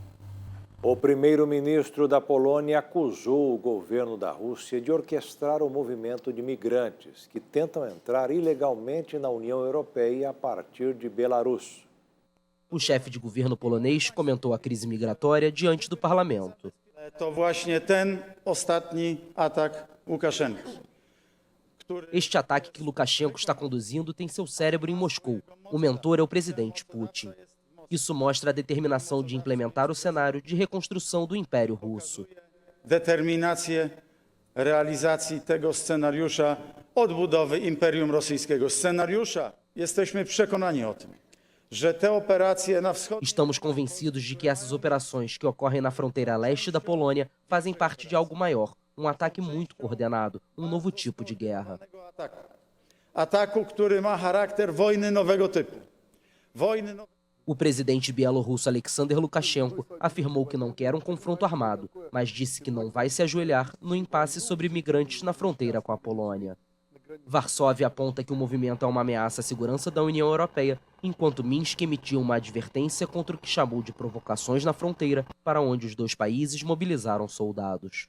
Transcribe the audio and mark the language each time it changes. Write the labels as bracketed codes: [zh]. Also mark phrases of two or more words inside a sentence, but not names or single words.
[pt] O primeiro-ministro da Polônia acusou o governo da Rússia de orquestrar o movimento de migrantes que tentam entrar ilegalmente na União Europeia a partir de Belarus. O chefe de governo polonês comentou a crise migratória diante do parlamento. [pl] To właśnie ten ostatni atak Łukaszenki. [pt] Este ataque que Lukashenko está conduzindo tem seu cérebro em Moscou. O mentor é o presidente Putin. Isso mostra a determinação de implementar o cenário de reconstrução do Império Russo. [pl] Determinację realizacji tego scenariusza odbudowy Imperium Rosyjskiego. Scenariusza, jesteśmy przekonani o tym, że te operacje na wschód... [pt] Estamos convencidos de que essas operações que ocorrem na fronteira leste da Polônia fazem parte de algo maior, um ataque muito coordenado, um novo tipo de guerra. [pl] Ataku, który ma charakter wojny nowego typu. [pt] O presidente bielorrusso Alexander Lukashenko afirmou que não quer um confronto armado, mas disse que não vai se ajoelhar no impasse sobre imigrantes na fronteira com a Polônia. Varsóvia aponta que o movimento é uma ameaça à segurança da União Europeia, enquanto Minsk emitiu uma advertência contra o que chamou de provocações na fronteira, para onde os dois países mobilizaram soldados.